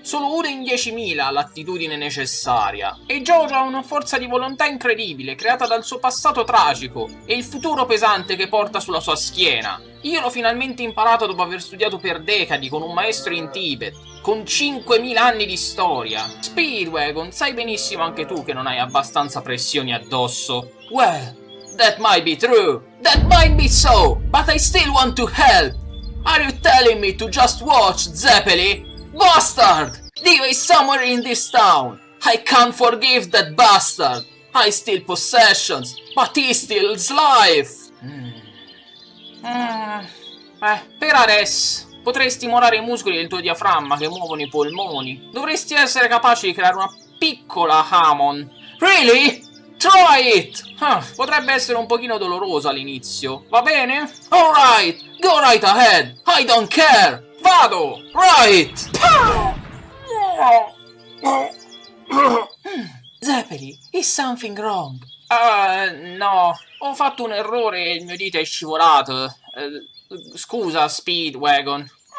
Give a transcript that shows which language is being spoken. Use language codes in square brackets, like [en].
[it] Solo 1 in 10.000 ha l'attitudine necessaria. E JoJo ha una forza di volontà incredibile, creata dal suo passato tragico e il futuro pesante che porta sulla sua schiena. Io l'ho finalmente imparato dopo aver studiato per decadi con un maestro in Tibet, con 5.000 anni di storia. Speedwagon, sai benissimo anche tu che non hai abbastanza pressioni addosso. [en] Well, that might be true. That might be so, but I still want to help. Are you telling me to just watch, Zeppeli? Bastard! Dio is somewhere in this town. I can't forgive that bastard. I steal possessions, but he steals life. [it] Per adesso potrei stimolare i muscoli del tuo diaframma che muovono i polmoni. Dovresti essere capace di creare una piccola Hammond. [en] Really? Try it! [it] Potrebbe essere un pochino doloroso all'inizio, va bene? [en] Alright, go right ahead, I don't care! [it] Vado! [en] Right! Zeppeli, is something wrong? [it] No, ho fatto un errore e il mio dito è scivolato. Scusa, Speedwagon.